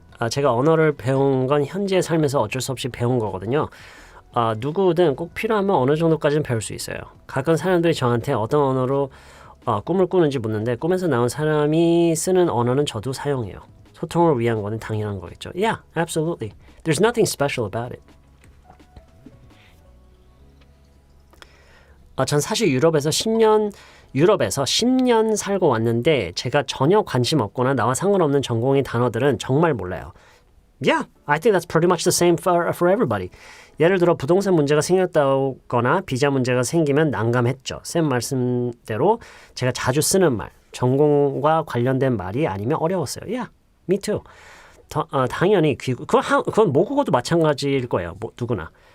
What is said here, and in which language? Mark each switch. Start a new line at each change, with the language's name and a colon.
Korean: 제가 언어를 배운 건 현재의 삶에서 어쩔 수 없이 배운 거거든요. 누구든 꼭 필요하면 어느 정도까지는 배울 수 있어요. 가끔 사람들이 저한테 어떤 언어로 꿈을 꾸는지 묻는데 꿈에서 나온 사람이 쓰는 언어는 저도 사용해요. 소통을 위한 거는 당연한 거겠죠.
English: Yeah, absolutely. There's nothing special about it.
Korean: 전 사실 유럽에서 10년 살고 왔는데 제가 전혀 관심 없거나 나와 상관없는 전공의 단어들은 정말 몰라요.
English: Yeah, I think that's pretty much the same for everybody.
Korean: 예를 들어 부동산 문제가 생겼다거나 비자 문제가 생기면 난감했죠. 쌤 말씀대로 제가 자주 쓰는 말, 전공과 관련된 말이 아니면 어려웠어요.
English: Yeah, me too.
Korean: 당연히 그건 모국어도 마찬가지일 거예요. 누구나.